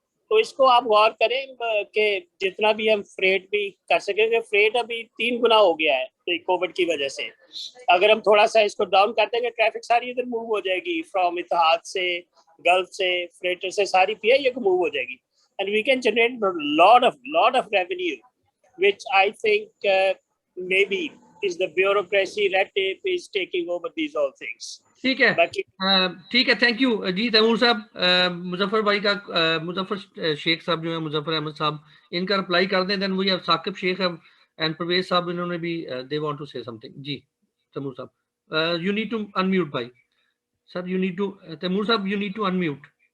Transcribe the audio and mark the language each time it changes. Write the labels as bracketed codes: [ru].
[ur] تو اس کو آپ غور کریں کہ جتنا بھی ہم فریٹ بھی کر سکیں گے, فریٹ ابھی 3 گنا ہو گیا ہے کووڈ کی وجہ سے. اگر ہم تھوڑا سا اس کو ڈاؤن کر دیں گے, ٹریفک ساری ادھر موو ہو جائے گی, فرام اتحاد سے, گلف سے, فریٹر سے, ساری پی آئی اے کو موو ہو جائے گی. [en] And we can generate lot of revenue, which I think maybe is the bureaucracy, red tape is taking over these all things. [ur] ٹھیک ہے, تھینک یو جی تیمور صاحب. مظفر بھائی کا, مظفر شیخ صاحب جو ہیں, مظفر احمد صاحب, ان کا رپلائی کر دیں. دین وہی اب ثاقب شیخ اینڈ پرویز صاحب, انہوں نے بھی [en] They want to say something. جی تیمور صاحب, you need to unmute بھائی. Sir you need to, Taimur صاحب you need to unmute.